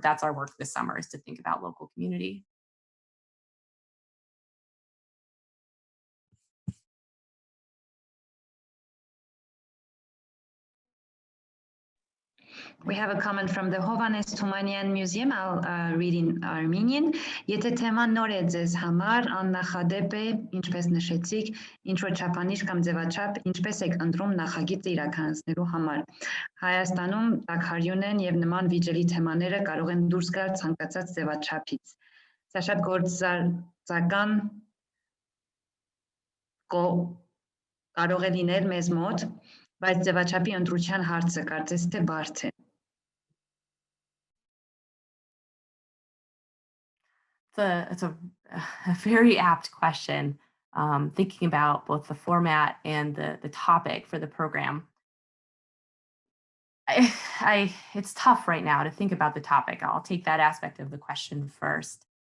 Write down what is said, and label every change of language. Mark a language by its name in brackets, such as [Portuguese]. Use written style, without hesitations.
[English] That's our work this summer, is to think about local community. We have a comment from the Hovannes Թումանյան Museum. I'll read in Armenian. [Armenian] Եթե թեման նոր է ձեզ համար, աննախադեպ է, ինչպես նշեցիք, ինչ-որ չափանիշ կամ ձևաչափ, ինչպես եք ընտրում նախագիծը իրականացնելու համար։ Հայաստանում տաքարյուն են եւ նման վիճելի թեմաները կարող են դուրս գալ ցանկացած ձևաչափից։ Սա շատ գործածական կարող է լինել մեզ մոտ, բայց ձևաչափի ընտրության հարցը կարծես թե բարդ է։ [English] It's a very apt question, thinking about both the format and the topic for the program. It's tough right now to think about the topic. I'll take that aspect of the question first.